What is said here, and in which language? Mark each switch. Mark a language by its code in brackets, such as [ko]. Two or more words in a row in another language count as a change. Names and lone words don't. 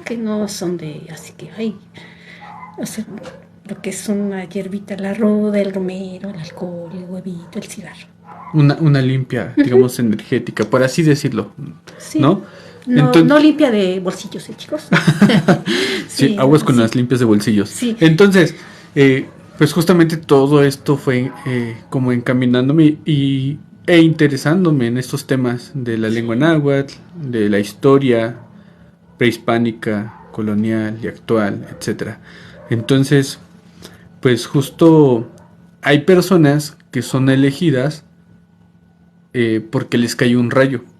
[es] Que no son de, así que, ay, o sea, lo que es una hierbita, la ruda, el romero, el alcohol, el huevito, el cigarro. Una limpia, digamos, energética, por así decirlo. Sí. ¿No? No, Entonces- no limpia de bolsillos, chicos. Sí, aguas con sí. las limpias de bolsillos. Sí. Entonces, pues justamente todo esto fue como encaminándome e interesándome en estos temas de la lengua náhuatl, de la historia prehispánica, colonial y actual, etcétera. Entonces, pues justo hay personas que son elegidas porque les cayó un rayo.